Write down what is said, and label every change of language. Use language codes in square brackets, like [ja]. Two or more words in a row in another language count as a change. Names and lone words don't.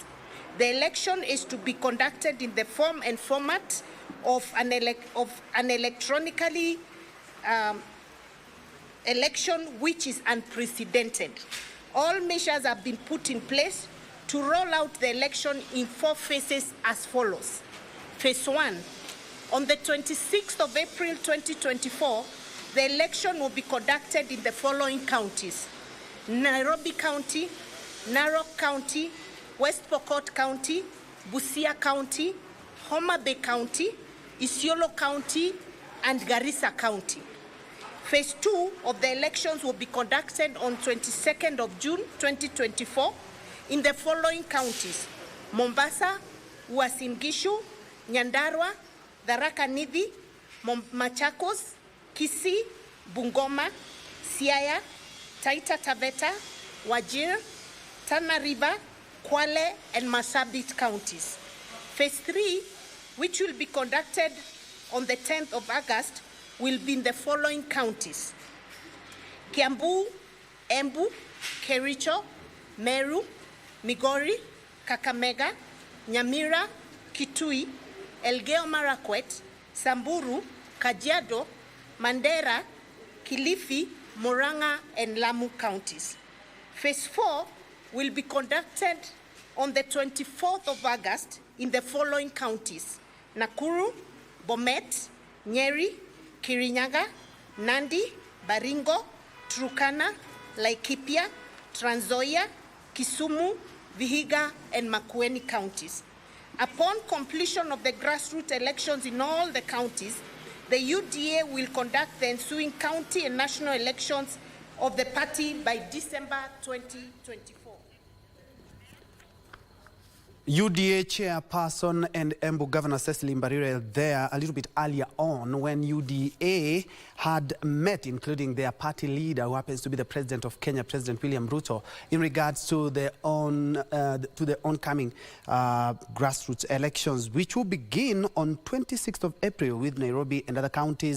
[en] The election is to be conducted in the form and format of an electronically election which is unprecedented. All measures have been put in place to roll out the election in 4 phases as follows. Phase 1, on the 26th of April 2024, the election will be conducted in the following counties: Nairobi County, Narok County, West Pokot County, Busia County, Homa Bay County, Isiolo County, and Garissa County. Phase 2 of the elections will be conducted on 22nd of June 2024 in the following counties: Mombasa, Uasin Gishu, Nyandarua, Tharaka Nithi, Machakos, Kisii, Bungoma, Siaya, Taita Taveta, Wajir, Tana River, Kwale, and Marsabit counties. Phase 3, which will be conducted on the 10th of August, will be in the following counties: Kiambu, Embu, Kericho, Meru, Migori, Kakamega, Nyamira, Kitui, Elgeyo Marakwet, Samburu, Kajiado, Mandera, Kilifi, Murang'a, and Lamu counties. Phase 4 will be conducted on the 24th of August in the following counties: Nakuru, Bomet, Nyeri, Kirinyaga, Nandi, Baringo, Turkana, Laikipia, Trans Nzoia, Kisumu, Vihiga, and Makueni counties. Upon completion of the grassroots elections in all the counties, the UDA will conduct the ensuing county and national elections of the party by December 2024. UDA chairperson and Embu Governor Cecily Mbarire there a little bit earlier on when UDA had met, including their party leader, who happens to be the President of Kenya, President William Ruto, in regards to the oncoming grassroots elections, which will begin on 26th of April with Nairobi and other counties.